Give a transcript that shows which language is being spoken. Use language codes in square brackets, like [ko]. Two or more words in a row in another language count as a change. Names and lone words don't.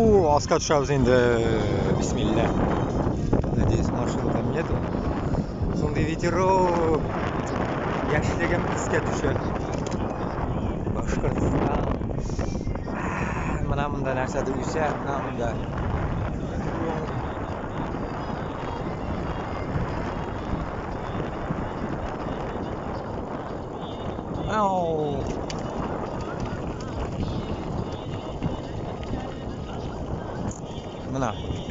[uz] pastga tushamiz endi. Bismillah. [ru] Надеюсь, машина там нету. [tt] Сондай ветерок. Яшьлегем искә төшә. Башкортстан. [uz] Mana bunda narsadir o'sha, mana bunda. Au. Mana.